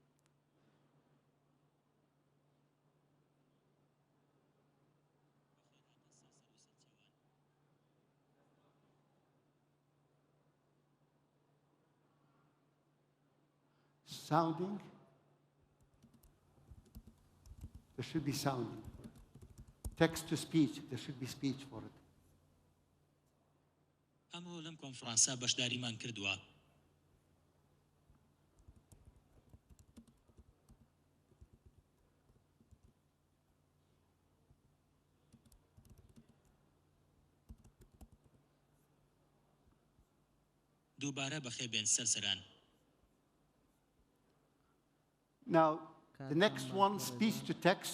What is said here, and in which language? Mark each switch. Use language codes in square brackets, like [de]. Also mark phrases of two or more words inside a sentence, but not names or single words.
[en] Sounding. There should be sounding. Text to speech. There should be speech for it. [ckb] ئەمە لەم کۆنفرانسا بەشداریمان کردووە. دووبارە بەخێبێن سەرسەران. [en] Now, the next one, speech to text.